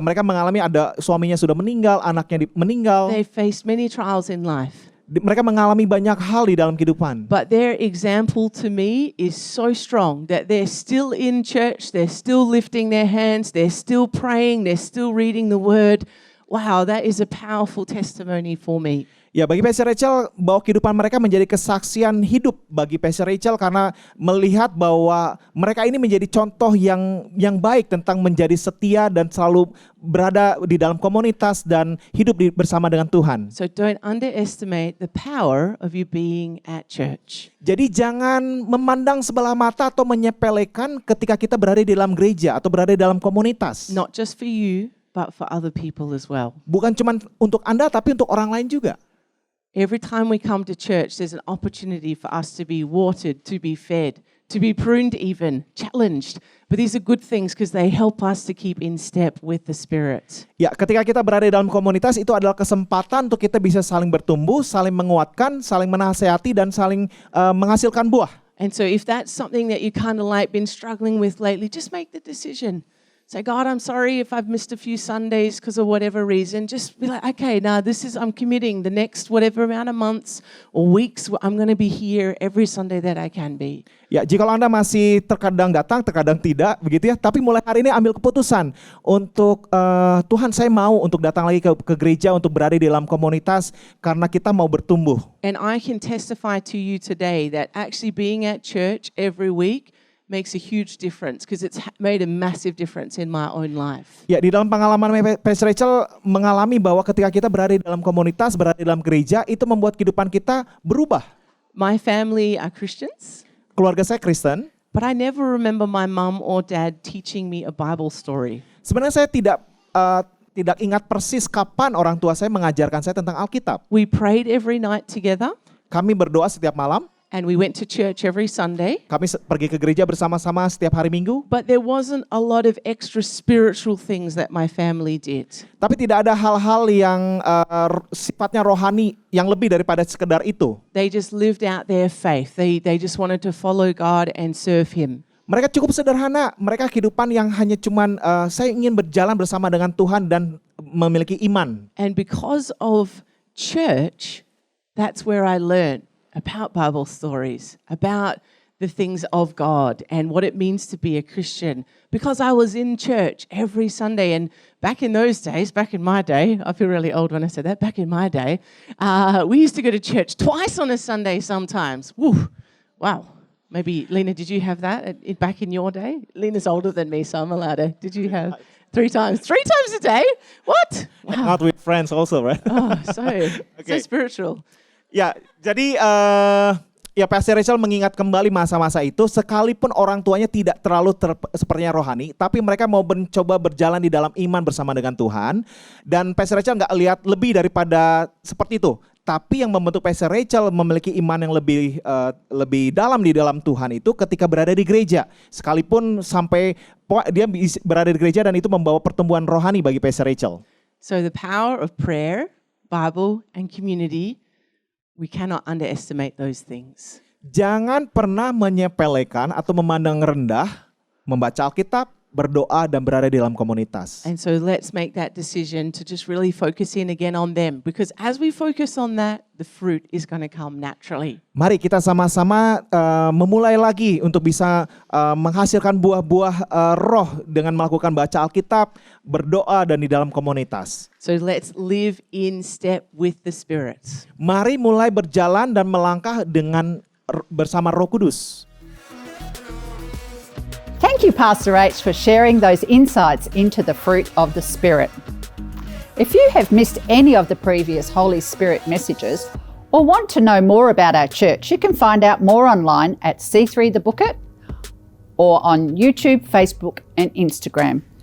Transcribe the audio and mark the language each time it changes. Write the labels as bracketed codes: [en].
[id] Mereka mengalami ada suaminya sudah meninggal, anaknya meninggal. [en] They faced many trials in life. [id] Mereka mengalami banyak hal di dalam kehidupan. [en] But their example to me is so strong that they're still in church, they're still lifting their hands, they're still praying, they're still reading the word. Wow, that is a powerful testimony for me. [id] Ya, bagi Pastor Rachel, bahwa kehidupan mereka menjadi kesaksian hidup bagi Pastor Rachel karena melihat bahwa mereka ini menjadi contoh yang baik tentang menjadi setia dan selalu berada di dalam komunitas dan hidup bersama dengan Tuhan. [en] So don't underestimate the power of you being at church. [id] Jadi jangan memandang sebelah mata atau menyepelekan ketika kita berada di dalam gereja atau berada di dalam komunitas. [en] Not just for you, but for other people as well. [id] Bukan cuma untuk Anda, tapi untuk orang lain juga. [en] Every time we come to church, there's an opportunity for us to be watered, to be fed, to be pruned even, challenged. But these are good things because they help us to keep in step with the Spirit. [id] Ya, ketika kita berada di dalam komunitas, itu adalah kesempatan untuk kita bisa saling bertumbuh, saling menguatkan, saling menasehati, dan saling menghasilkan buah. [en] And so if that's something that you kind of like been struggling with lately, just make the decision. say, God, I'm sorry if I've missed a few Sundays because of whatever reason. Just be like, okay, now I'm committing the next whatever amount of months or weeks, I'm going to be here every Sunday that I can be. [id] Ya, jika Anda masih terkadang datang, terkadang tidak, begitu ya. Tapi mulai hari ini ambil keputusan untuk Tuhan, saya mau untuk datang lagi ke gereja, untuk berada di dalam komunitas karena kita mau bertumbuh. [en] And I can testify to you today that actually being at church every week makes a huge difference because it's made a massive difference in my own life. [id] Ya, di dalam pengalaman Pastor Rachel mengalami bahwa ketika kita berada di dalam komunitas, berada di dalam gereja, itu membuat kehidupan kita berubah. [en] My family are Christians. [id] Keluarga saya Kristen. [en] But I never remember my mum or dad teaching me a Bible story. [id] Sebenarnya saya tidak ingat persis kapan orang tua saya mengajarkan saya tentang Alkitab. [en] We prayed every night together. [id] Kami berdoa setiap malam. [en] And we went to church every Sunday. [id] Kami pergi ke gereja bersama-sama setiap hari Minggu. [en] But there wasn't a lot of extra spiritual things that my family did. [id] Tapi tidak ada hal-hal yang sifatnya rohani yang lebih daripada sekedar itu. [en] They just lived out their faith. They just wanted to follow God and serve Him. [id] Mereka cukup sederhana. Mereka kehidupan yang hanya cuman saya ingin berjalan bersama dengan Tuhan dan memiliki iman. [en] And because of church, that's where I learned about Bible stories, about the things of God and what it means to be a Christian. Because I was in church every Sunday, and back in those days, back in my day, I feel really old when I said that, back in my day, we used to go to church twice on a Sunday sometimes. Woo, wow. Maybe, Lena, did you have that back in your day? Lena's older than me, so I'm allowed to. Did you have 3 times? 3 times a day? What? Wow. Not with friends also, right? Oh, so spiritual. [id] Ya, jadi ya Pastor Rachel mengingat kembali masa-masa itu, sekalipun orang tuanya tidak terlalu sepertinya rohani, tapi mereka mau mencoba berjalan di dalam iman bersama dengan Tuhan. Dan Pastor Rachel nggak lihat lebih daripada seperti itu. Tapi yang membentuk Pastor Rachel memiliki iman yang lebih dalam di dalam Tuhan itu ketika berada di gereja. Sekalipun sampai dia berada di gereja dan itu membawa pertumbuhan rohani bagi Pastor Rachel. [en] So the power of prayer, Bible, and community, we cannot underestimate those things. [id] Jangan pernah menyepelekan atau memandang rendah membaca Alkitab, berdoa dan berada di dalam komunitas. [en] And so let's make that decision to just really focus in again on them, because as we focus on that, the fruit is going to come naturally. [id] Mari kita sama-sama memulai lagi untuk bisa menghasilkan buah-buah roh dengan melakukan baca Alkitab, berdoa dan di dalam komunitas. [en] So let's live in step with the Spirit. [id] Mari mulai berjalan dan melangkah bersama Roh Kudus. [en] Thank you, Pastor H, for sharing those insights into the fruit of the Spirit. If you have missed any of the previous Holy Spirit messages or want to know more about our church, you can find out more online at C3 The Bookit or on YouTube, Facebook and Instagram.